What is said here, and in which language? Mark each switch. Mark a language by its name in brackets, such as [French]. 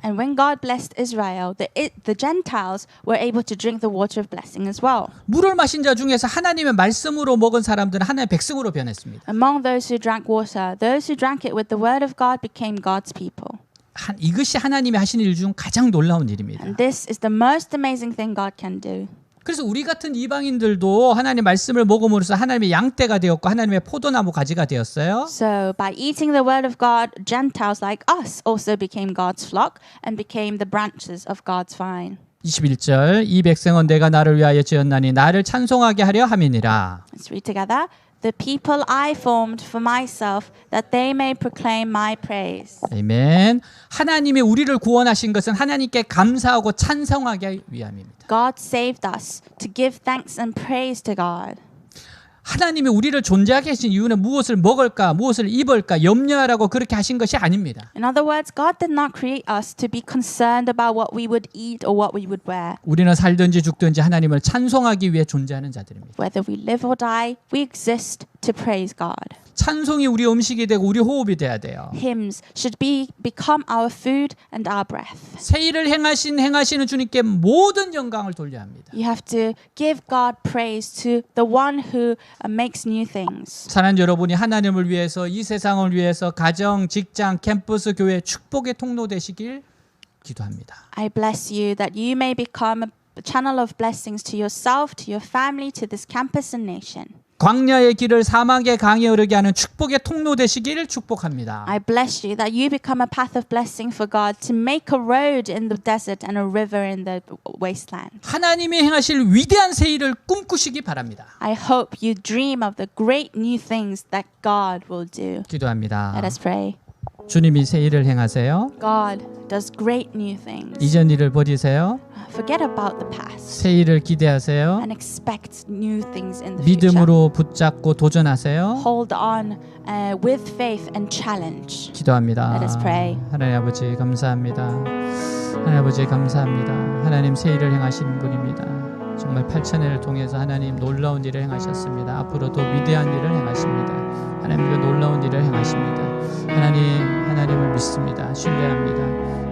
[English] And when God blessed Israel, the Gentiles were able to drink the water of blessing as well. [Korean] 물을 마신 자 중에서 하나님의 말씀으로 먹은 사람들은 하나님의 백성으로 변했습니다. [English] Among those who drank water, those who drank it with the word of God became God's people. [Korean] 이것이 하나님이 하시는 일 중 가장 놀라운 일입니다. [English] And this is the most amazing thing God can do. [Korean] 그래서 우리 같은 이방인들도 하나님의 말씀을 먹음으로써 하나님의 양떼가 되었고 하나님의 포도나무 가지가 되었어요. [English] So by eating the word of God, Gentiles like us also became God's flock and became the branches of God's vine. [Korean] 21절 이 백성은 내가 나를 위하여 지었나니 나를 찬송하게 하려 함이니라. [English] Let's read together. The people I formed for myself, that they may proclaim my praise. [Korean] 아멘. 하나님이 우리를 구원하신 것은 하나님께 감사하고 찬송하기 위함입니다. [English] God saved us to give thanks and praise to God. [Korean] 하나님이 우리를 존재하게 하신 이유는 무엇을 먹을까, 무엇을 입을까 염려하라고 그렇게 하신 것이 아닙니다. [English] In other words, God did not create us to be concerned about what we would eat or what we would wear. [Korean] 우리는 살든지 죽든지 하나님을 찬송하기 위해 존재하는 자들입니다. [English] Whether we live or die, we exist to praise God. [Korean] 찬송이 우리 음식이 되고 우리 호흡이 돼야 돼요. [English] Hymns should become our food and our breath. [Korean] 새 일을 행하시는 주님께 모든 영광을 돌려야 합니다. [English] You have to give God praise to the one who makes new things. [Korean] 사랑하는 여러분이 하나님을 위해서 이 세상을 위해서 가정, 직장, 캠퍼스, 교회 축복의 통로 되시길 기도합니다. [English] I bless you that you may become a channel of blessings to yourself, to your family, to this campus and nation. [Korean] 광야의 길을 사막의 강에 흐르게 하는 축복의 통로 되시기를 축복합니다. [English] I bless you that you become a path of blessing for God to make a road in the desert and a river in the wasteland. [Korean] 하나님이 행하실 위대한 새 일을 꿈꾸시기 바랍니다. [English] I hope you dream of the great new things that God will do. [Korean] 기도합니다. [English] Let us pray. [Korean] 주님이 새 일을 행하세요. [English] God does great new things. [Korean] 이전 일을 버리세요. [English] Forget about the past [Korean] 새 일을 기대하세요. [English] and expect new things in the future. [Korean] 믿음으로 붙잡고 도전하세요. [English] Hold on with faith and challenge. [Korean] 기도합니다. [English] Let us pray. [Korean] 하나님 아버지 감사합니다. 하나님 아버지 감사합니다. 하나님 새 일을 행하시는 분입니다. 정말 8,000회를 통해서 하나님 놀라운 일을 행하셨습니다. 앞으로도 위대한 일을 행하십니다. 하나님 그 놀라운 일을 행하십니다. 하나님을 믿습니다. 신뢰합니다.